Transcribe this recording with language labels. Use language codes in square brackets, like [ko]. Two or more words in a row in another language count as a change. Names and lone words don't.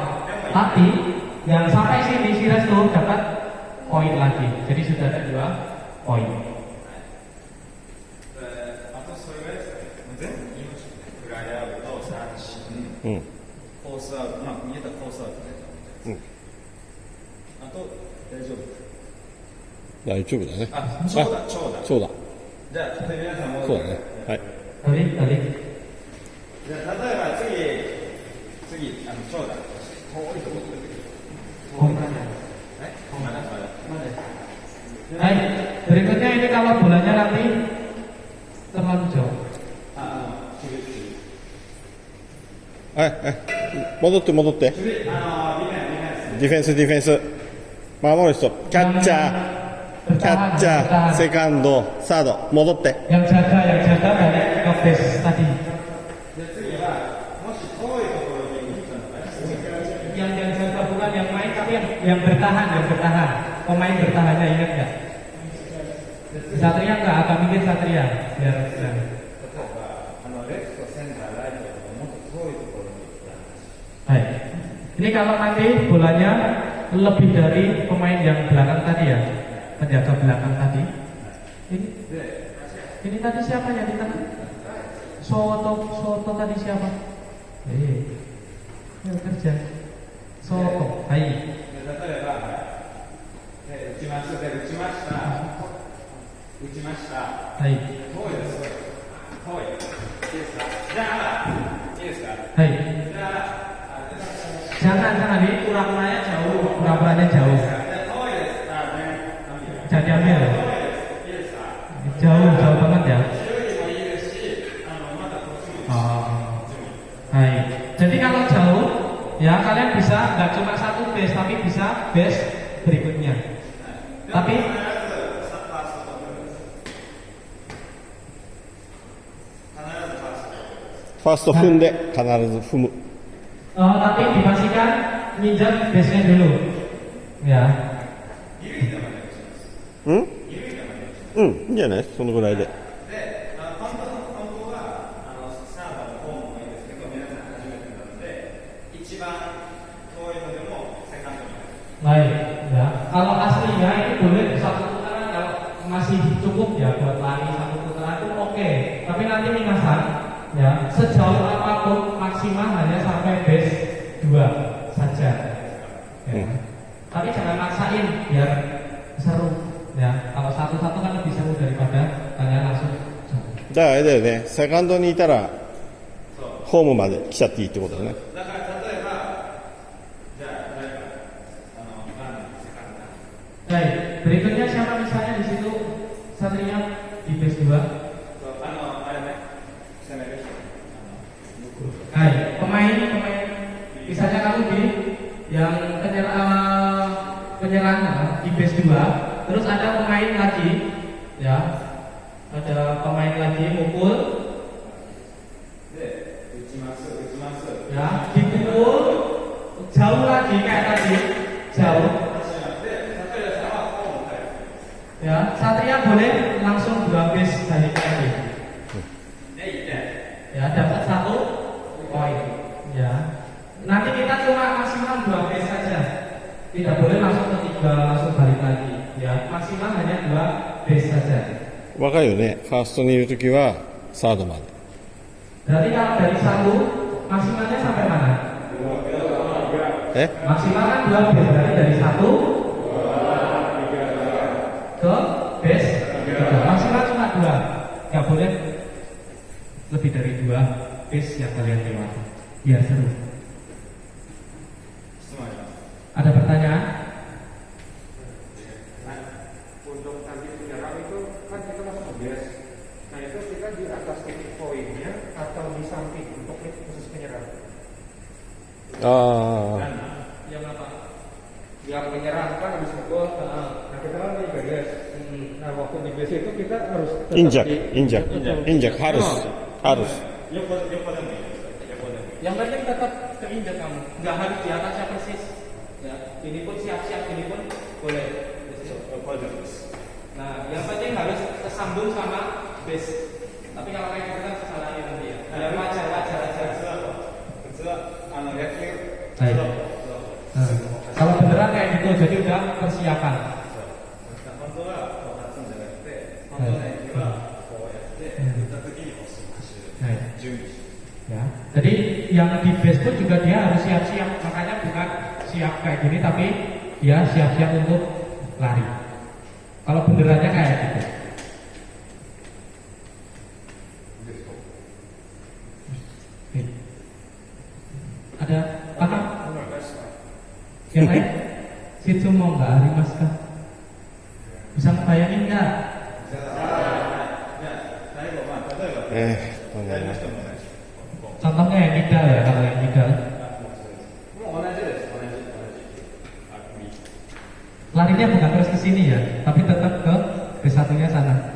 [id] Tapi yang sampai sini si Restu dapat poin lagi. Jadi sudah ada 2 poin. [ja] あとそれぐらいですかね。全部言いましたね。フライアウト、三振、うんコースアウト、まあ見えたコースアウトね。うんあと大丈夫。大丈夫だねあ、長打、長打。そうだじゃあ皆さんもそうだねはい [id] Balik. [ja] じゃあ例えば次長打。遠いところ。まだ。 [id] Baik, berikutnya ini kalau bolanya nanti terlalu jauh. [ja] 戻って次ディフェンス。ディフェンス守る人キャッチャーセカンドサード戻って [id] Yang jaga balik ke base tadi. [ja] で次はもし遠いところに打ったのが [id] Yang jaga bukan yang main tapi yang bertahan. Pemain bertahannya ingat nggak? Satria nggak agak mikir Satria biar. [ja] 例えばレフトセンターライトとかもっと遠いところに打った。 [id] Baik. Ini kalau nanti bolanya lebih dari pemain yang belakang tadi ya, penjaga belakang tadi. Ini tadi siapa yang di tengah? Soto tadi siapa? Yang kerja. Soto. Baik. [ja] 例えば、打ちました。 [id] Baik. [ja] 遠いです。いいですか。じゃあいいですか。 [id] Baik. [ja] じゃあ [id] Jangan ini pura-puranya jauh. [ja] 遠いです。 [id] Jadi ambil. Jauh banget ya. Baik. Jadi kalau jauh, ya kalian bisa nggak cuma satu base, tapi bisa base berikutnya. Tapi [ja] First 踏んで必ず踏む [id] tapi dipastikan nginjak base-nya dulu. Ya. [ja] うんうんいいんじゃないそのぐらいでで、本当はサードのホームもいいんですけど、皆さん初めてなので、一番遠いのでもセカンドに。 [id] Baik, ya. Kalau aslinya ini boleh satu putaran kalau masih cukup ya buat lari satu putaran itu oke. Tapi nanti minasan ya sejauh apapun maksimal hanya sampai base 2 saja. Ya. Tapi jangan maksain biar seru ya. Kalau satu-satu kan lebih seru daripada kalian langsung. [ja] じゃああれだよねセカンドにいたらホームまで来ちゃっていいってことだねだから例えば、じゃあ誰かランナーセカンド。 [id] Baik, berikutnya siapa misalnya di situ Satria di base 2. [ja] あれね、攻める人。 [id] Baik, pemain misalnya kamu di yang penyerang di base 2, terus ada pemain lagi ya. Ada pemain lagi mukul [ja] で、打ちます。 [id] ya, dipukul jauh lagi kayak tadi, jauh. [ja] で、例えばsamaホーム帰る。 [id] Ya, Satria boleh langsung 2 base balik lagi. [ja] で、1点。 [id] Ya, dapat 1 poin. Ya. Nanti kita cuma maksimal 2 base saja. Tidak boleh langsung ketiga langsung balik lagi. Ya, maksimal hanya 2 base saja. [ja] わかるよねファーストにいるときはサードまで [id] Berarti kalau dari 1 maksimalnya sampai mana? え Maksimal kan 2 base, berarti dari 1 ke base 3. Maksimal cuma 2. Nggak boleh lebih dari 2 base yang kalian lewati. Biar seru. [ja] 質問あります。 [id] Ada pertanyaan? Nah, untuk nanti penyerang itu kan kita masuk ke base. Nah itu kita di atas titik poinnya atau di samping untuk khusus penyerang. ああ Yang apa? Yang menyerang kan habis mukul. Nah kita kan di base. Nah waktu di base itu kita harus tetap インジャク di- injak injak harus harus [ja] 横でもいいです。横でもいい。 [id] Yang penting tetap keinjak kamu, nggak harus di atasnya persis. Ya, ini pun siap-siap, ini pun boleh. [ja] 横でもいいです。 [id] Nah, yang penting harus tersambung sama base. Tapi kalau kayak gitu kan kesalahan nanti ya. Ya wajar aja. [ja] 普通は野球。 [id] Baik. Nah, kalau beneran kayak gitu, jadi udah persiapan. [ja] 本当はこう立つんじゃなくて、本当の野球はこうやって打った時にこう走る。 [id] Baik. [ja] 準備して。 [id] Ya. Jadi yang di base pun juga dia harus siap-siap. Makanya bukan siap kayak gini, tapi dia siap-siap untuk lari. Kalau benerannya kayak gitu. Oke. Ada apa? Yang lain? Situ mau nggak hari mas kah? Bisa ngebayangin nggak? [ja] じゃあ最後例えばやりましたもんね。 [id] Contohnya yang ideal ya, kalau yang ideal. [ja] もう同じです。同じ。 [id] Larinya bukan terus ke sini ya, tapi tetap ke B1-nya sana.